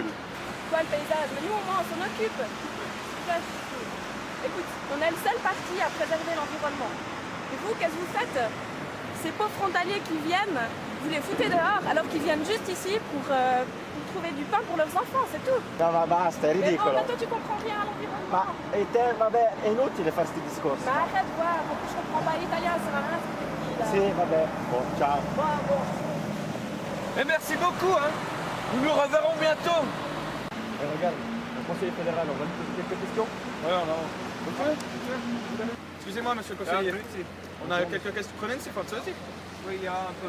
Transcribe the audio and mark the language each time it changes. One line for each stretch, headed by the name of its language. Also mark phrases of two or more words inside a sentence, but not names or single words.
French: Quoi le paysage? Mais nous au moins on s'en occupe. Écoute, on est le seul parti à préserver l'environnement. Et vous, qu'est-ce que vous faites? Ces pauvres frontaliers qui viennent, vous les foutez dehors alors qu'ils viennent juste ici pour trouver du pain pour leurs enfants, c'est tout.
Italian: Non, ma basta, è
French: Mais
Italian: ridicolo.
French: bon, toi tu comprends rien à l'environnement.
Italian: Ma e te, vabbè, è inutile fare questi discorsi.
French: Bah arrête de voir, en plus je comprends pas l'italien, ça va rien ce que tu dis là.
Italian: Sì, vabbè.
French: Bon, ciao. Bon. Mais merci beaucoup, hein. Nous nous reverrons bientôt. Regarde, le conseiller fédéral, on va lui poser quelques questions. Ouais, on a. Excusez-moi, monsieur le conseiller. On a quelques questions. Prenez une séquence aussi. Oui, il y a un peu.